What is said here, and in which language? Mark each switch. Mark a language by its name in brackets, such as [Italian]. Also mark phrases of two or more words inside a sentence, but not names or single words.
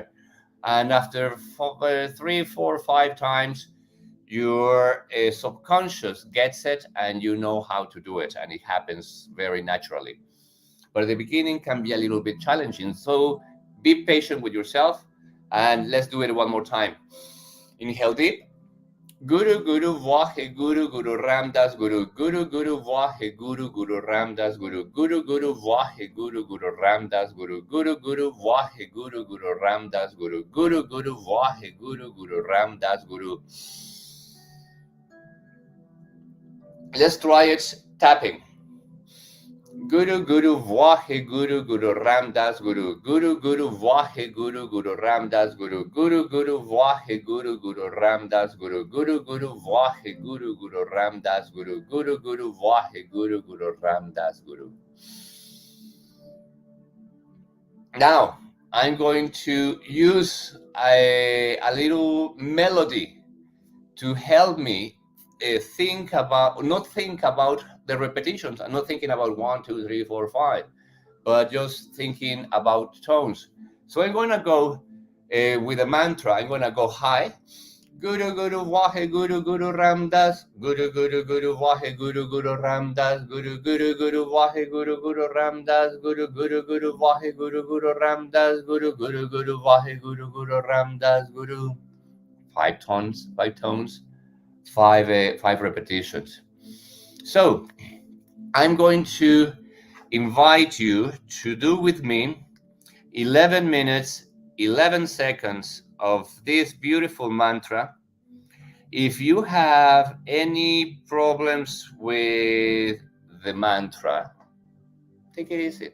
[English] And after 3, 4, 5 times, your subconscious gets it and you know how to do it, and it happens very naturally. But at the beginning can be a little bit challenging. So be patient with yourself, and let's do it one more time. Inhale deep. [Punjabi] ਗੁਰੂ ਗੁਰੂ ਵਾਹਿ ਗੁਰੂ ਗੁਰੂ ਰਾਮਦਾਸ ਗੁਰੂ. ਗੁਰੂ ਗੁਰੂ ਵਾਹਿ ਗੁਰੂ ਗੁਰੂ ਰਾਮਦਾਸ ਗੁਰੂ। ਗੁਰੂ ਗੁਰੂ ਵਾਹਿ ਗੁਰੂ ਗੁਰੂ ਰਾਮਦਾਸ ਗੁਰੂ. ਗੁਰੂ ਗੁਰੂ ਵਾਹਿ ਗੁਰੂ ਗੁਰੂ ਰਾਮਦਾਸ ਗੁਰੂ। ਗੁਰੂ ਗੁਰੂ ਵਾਹਿ ਗੁਰੂ ਗੁਰੂ ਰਾਮਦਾਸ ਗੁਰੂ. [English] Let's try it tapping. [Punjabi] ਗੁਰੂ ਗੁਰੂ ਵਾਹਿ ਗੁਰੂ ਗੁਰੂ ਰਾਮਦਾਸ ਗੁਰੂ. ਗੁਰੂ ਗੁਰੂ ਵਾਹਿ ਗੁਰੂ ਗੁਰੂ ਰਾਮਦਾਸ ਗੁਰੂ। ਗੁਰੂ ਗੁਰੂ ਵਾਹਿ ਗੁਰੂ ਗੁਰੂ ਰਾਮਦਾਸ ਗੁਰੂ. ਗੁਰੂ ਗੁਰੂ ਵਾਹਿ ਗੁਰੂ ਗੁਰੂ ਰਾਮਦਾਸ ਗੁਰੂ. ਗੁਰੂ ਗੁਰੂ ਵਾਹਿ ਗੁਰੂ ਗੁਰੂ ਰਾਮਦਾਸ ਗੁਰੂ. [English] Now I'm going to use a little melody to help me not think about the repetitions. I'm not thinking about 1, 2, 3, 4, 5, but just thinking about tones. So I'm going to go with a mantra. I'm going to go high. [Punjabi] ਗੁਰੂ ਗੁਰੂ ਵਾਹਿ ਗੁਰੂ ਗੁਰੂ ਰਾਮਦਾਸ. ਗੁਰੂ ਗੁਰੂ ਗੁਰੂ ਵਾਹਿ ਗੁਰੂ ਗੁਰੂ ਰਾਮਦਾਸ। ਗੁਰੂ ਗੁਰੂ ਗੁਰੂ ਵਾਹਿ ਗੁਰੂ ਗੁਰੂ ਰਾਮਦਾਸ. ਗੁਰੂ ਗੁਰੂ ਗੁਰੂ ਵਾਹਿ ਗੁਰੂ ਗੁਰੂ ਰਾਮਦਾਸ। ਗੁਰੂ ਗੁਰੂ ਗੁਰੂ ਵਾਹਿ ਗੁਰੂ ਗੁਰੂ ਰਾਮਦਾਸ. [English] Guru. 5 tones, 5 repetitions. So I'm going to invite you to do with me 11 minutes, 11 seconds of this beautiful mantra If you have any problems with the mantra, take it easy.